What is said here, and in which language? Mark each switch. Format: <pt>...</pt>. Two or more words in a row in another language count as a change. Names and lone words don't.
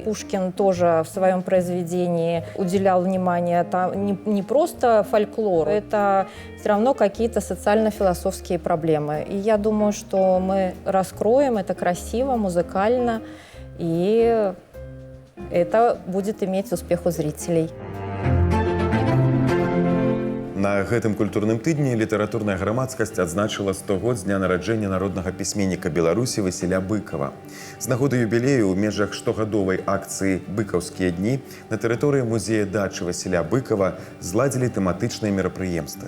<ru>Пушкин тоже в своем произведении уделял внимание не просто фольклору, это все равно какие-то социально-философские проблемы. И я думаю, что мы раскроем это красиво, музыкально, и это будет иметь успех у зрителей.</ru> <be>На гэтым культурным тыдні літаратурная грамадскасць адзначыла 100 год з дня нараджэння народнага пісьменніка Беларусі Васіля Быкова. З нагоды юбілею ў межах штогадовай акцыі «Быкаўскія дні» на тэрыторыі музея дачы Васіля Быкова зладзілі тэматычныя мерапрыемствы.</be>